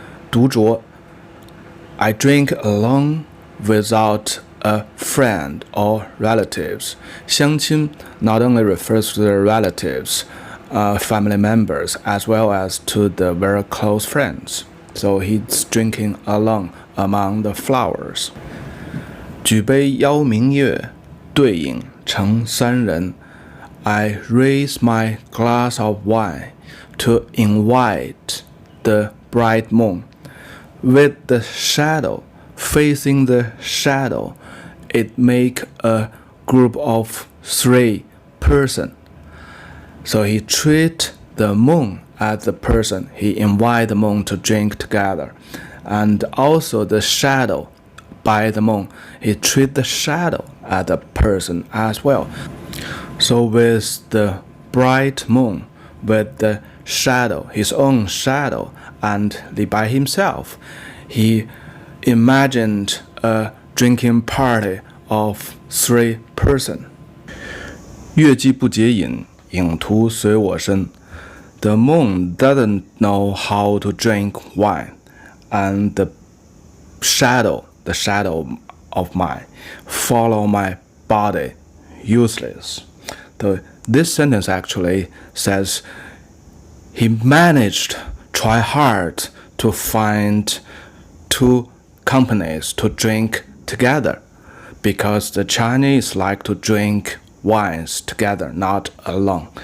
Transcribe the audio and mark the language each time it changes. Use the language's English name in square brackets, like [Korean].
[English] 独酌, I drink alone without a friend or relatives. 相亲 not only refers to the relatives, family members, as well as to the very close friends. So he's drinking alone among the flowers. [Chinese] 举杯邀明月，对影成三人。 [English] I raise my glass of wine to invite the bright moon. With the shadow facing the shadow, it make a group of 3 persons. So he treat the moon as the person. He invite the moon to drink together. And also the shadow by the moon. He treat the shadow as a person as well. So with the bright moon, with the shadow, his own shadow, and Li Bai himself, he imagined a drinking party of 3 persons. [Chinese] 月既不解饮，影徒随我身. [English] The moon doesn't know how to drink wine, and the shadow of mine, follow my body, useless. So this sentence actually says he managed, try hard to find 2 companies to drink together, because the Chinese like to drink wines together, not alone.